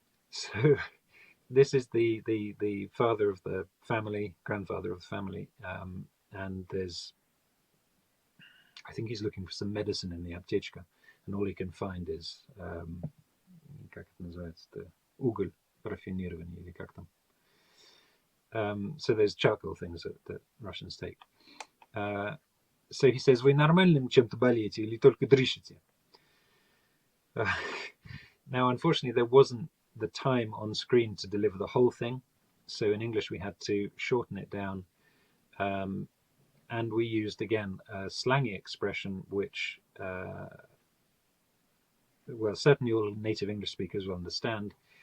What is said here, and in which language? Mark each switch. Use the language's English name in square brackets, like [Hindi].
[English] So this is the father of the family, grandfather of the family, and I think he's looking for some medicine in the aptechka, and all he can find is [Russian] как это называется, уголь рафинированный, или как там. [English] So there's charcoal things that Russians take. So he says, [Russian] вы нормальным чем-то болеете или только дышите? [English] Now, unfortunately, there wasn't the time on screen to deliver the whole thing. So in English, we had to shorten it down. And we used, again, a slangy expression, which, well, certainly all native English speakers will understand.